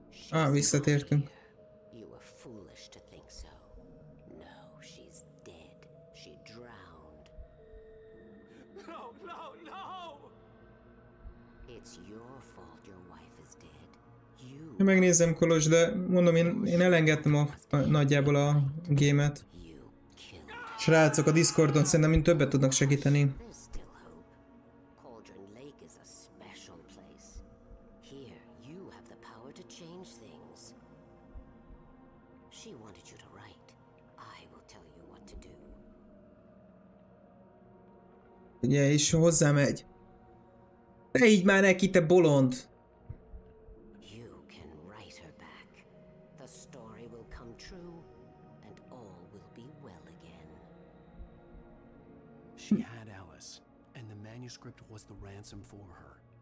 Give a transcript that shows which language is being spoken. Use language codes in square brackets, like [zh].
[en] Alice? [hu] Visszatértünk. [en] You were foolish to think so. No, she's dead. She drowned. No, no, no! It's your fault your wife is dead. You [hu] Megnézem, Kolos, de mondom, én elengedtem nagyjából a gémet. Srácok, a Discordon szerintem mint többet tudnak segíteni. [en] There's still hope. Cauldron Lake is a special place. Here, you have the power to change things. She wanted you to write. I will tell you what to do. [hu] Ugye, és hozzámegy. Te így már neki, te bolond! [en] You can write her back. The story will come true, and all will be well again. She had Alice, and the manuscript was the ransom for her.